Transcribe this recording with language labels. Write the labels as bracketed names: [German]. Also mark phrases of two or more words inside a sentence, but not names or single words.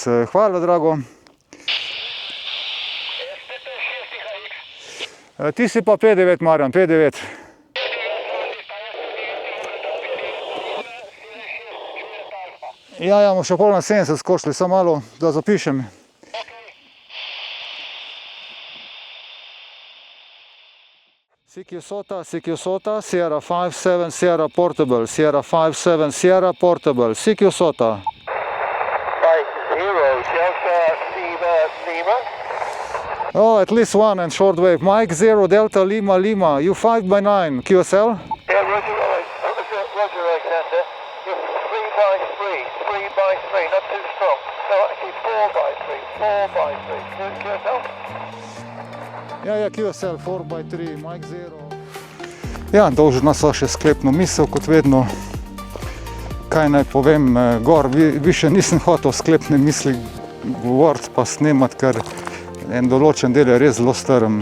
[Slovenian] Hvala, drago. Ti si pa 5.9, Marjan, 5.9. Ja, bomo še pol na 70 skočili, samo malo, da zapišem. [English] CQ Sota, Sierra 5.7, Sierra Portable, Sierra 5.7, Sierra Portable, CQ Sota. 5-0, Delta Lima. Oh, at least one and shortwave. Mike 0, Delta Lima, Lima. You 5x9, QSL? Yeah, Roger, Alexander. You're 3x3, not too strong. So actually 4x3. QSL? Ja, QSL 4x3, Mike 0. [Slovenian] Ja, dolžna sva še sklepno misel, kot vedno. Kaj naj povem, gor, više nisem hotel sklepne misli govoriti pa snemati, ker en določen del je res zelo strm.